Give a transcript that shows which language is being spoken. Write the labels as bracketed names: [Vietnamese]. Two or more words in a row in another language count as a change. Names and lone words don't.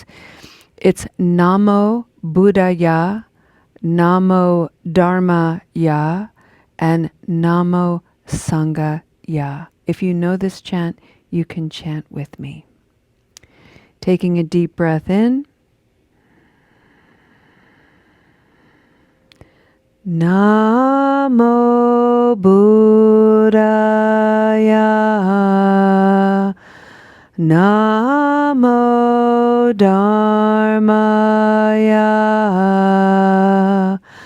[Sanskrit] It's Namo Buddhaya, Namo Dharmaya, and Namo Sanghaya. [English] If you know this chant, you can chant with me. Taking a deep breath in. [Sanskrit] Namo Buddhaya, Namo Dharmaya, Dharmaya.